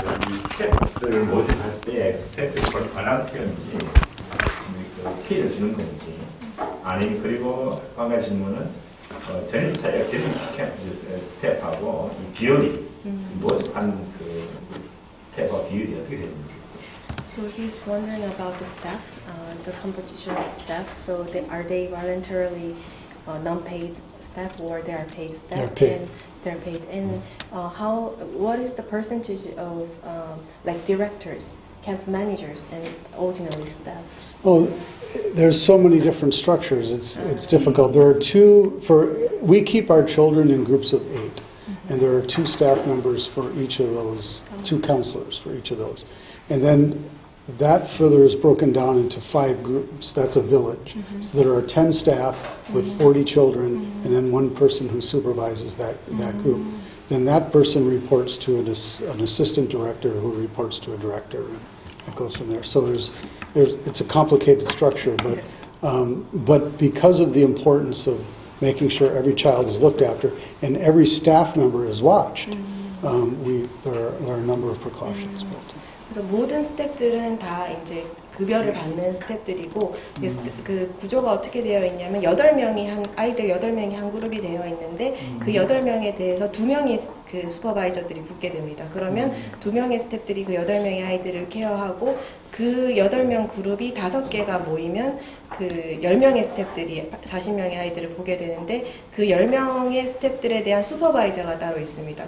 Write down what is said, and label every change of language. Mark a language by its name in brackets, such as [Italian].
[Korean] 이 스태프들 모집할 때 스태프들 발란티어인지 피해를 주는 건지, 아니 그리고 한 가지 질문은 전입차의 스태프하고 이 비율이 모집한 그 스태프와 비율이 어떻게 되는지. [English] So he's wondering about the staff, the composition of staff. So are they voluntarily non-paid staff, or they are paid staff? They're paid. And they're paid. And what is the percentage of like directors, camp managers, and ordinary staff? Oh, there's so many different structures. It's difficult. There are we keep our children in groups of 8, and there are 2 staff members for each of those, 2 counselors for each of those, and then that further is broken down into 5 groups. That's a village. So there are 10 staff with 40 children, and then 1 person who supervises that group. Then that person reports to an assistant director, who reports to a director, and it goes from there. So it's a complicated structure, but because of the importance of making sure every child is looked after and every staff member is watched, there are a number of precautions built in. [Korean] 그래서 모든 스태프들은 다 이제 급여를 받는 스태프들이고, 그 구조가 어떻게 되어 있냐면 아이들 8명이 한 그룹이 되어 있는데, 그 8명에 대해서 2명이 그 슈퍼바이저들이 붙게 됩니다. 그러면 2명의 스태프들이 그 8명의 아이들을 케어하고, 그 8명 그룹이 5개가 모이면 그 10명의 스태프들이 40명의 아이들을 보게 되는데, 그 10명의 스태프들에 대한 슈퍼바이저가 따로 있습니다.